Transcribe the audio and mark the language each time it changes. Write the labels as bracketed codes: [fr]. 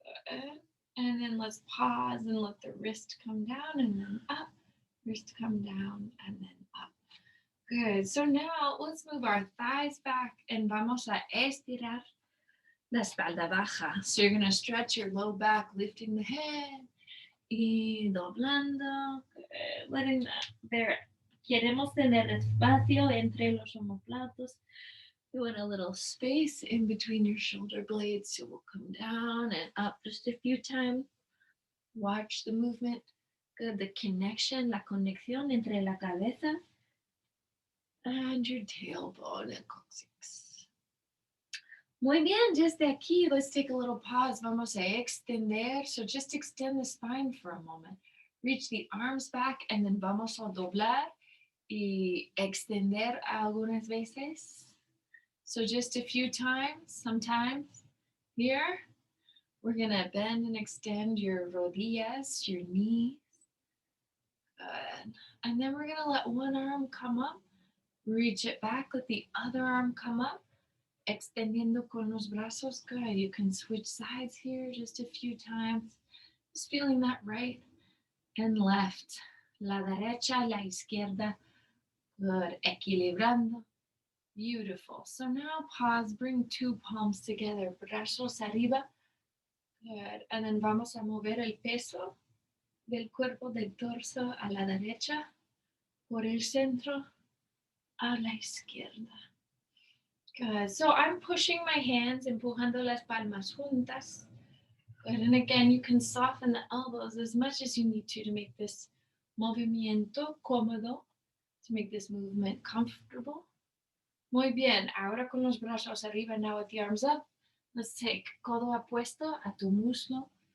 [en] Good. And then let's pause and let the wrist come down and then up. Wrist come down and then up. Good. So now let's move our thighs back and [es] vamos a estirar la espalda baja. [en] So you're going to stretch your low back, lifting the head [es] y doblando. [en] Good. Letting that there. [es] Queremos tener espacio entre los omoplatos. [en] You want a little space in between your shoulder blades, so we'll come down and up just a few times. Watch the movement. Good. The connection, [es] la conexión entre la cabeza [en] and your tailbone and coccyx. [es] Muy bien, desde aquí, [en] let's take a little pause. [es] Vamos a extender. [en] So just extend the spine for a moment. Reach the arms back and then [es] vamos a doblar y extender algunas veces. [en] So just a few times, sometimes. Here, we're going to bend and extend your rodillas, your knees. Good. And then we're going to let one arm come up. Reach it back, let the other arm come up. [es] Extendiendo con los brazos. [en] Good. You can switch sides here just a few times. Just feeling that right and left. [es] La derecha, la izquierda. [en] Good. Equilibrando. Beautiful. So now pause, bring two palms together, [es] brazos arriba. [en] Good. And then [es] vamos a mover el peso del cuerpo del torso a la derecha, por el centro a la izquierda. [en] Good. So I'm pushing my hands, [es] empujando las palmas juntas. [en] Good. And again, you can soften the elbows as much as you need to make this [es] movimiento cómodo, [en] to make this movement comfortable. [es] Muy bien, ahora con los brazos arriba, [en] now with the arms up, let's take [es] codo apuesto a tu muslo.